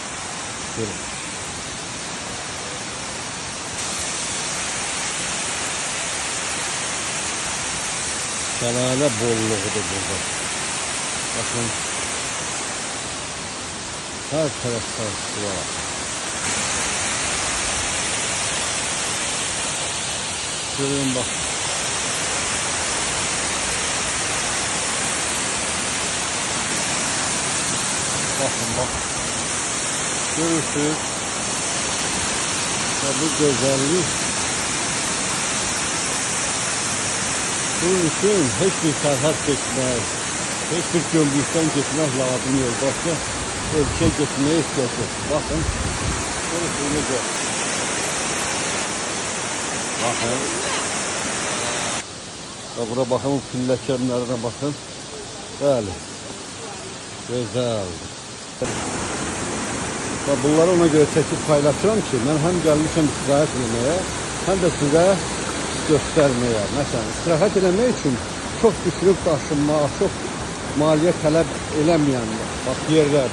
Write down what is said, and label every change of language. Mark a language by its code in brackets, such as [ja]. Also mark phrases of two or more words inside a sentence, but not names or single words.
[az] Şəlalə bolluğudur burada. Baxın. Hər tərəfdən su var. Görün bax. [tr] Bakın bak. Görürsünüz. Ya bu güzellik. Bunun için hiçbir sərhəd geçmək, hiçbir gömrükdən geçmək lazım yok. Başka ölkə geçməyə ihtiyaç yok. Bakın. [az] Görürsünüz necə. [tr] Bakın. Ya bura bakın, pilləkənlərine bakın. Bəli. Güzeldir. [az] Və bunları ona göre çəkib paylaşıram ki, mən həm gəlmişəm istirahət eləməyə, həm də sizə göstərməyə. Məsələn, istirahət eləmək üçün çox düşürüb daşınmaq, çox maliyyə tələb eləməyən bax yerlərdir.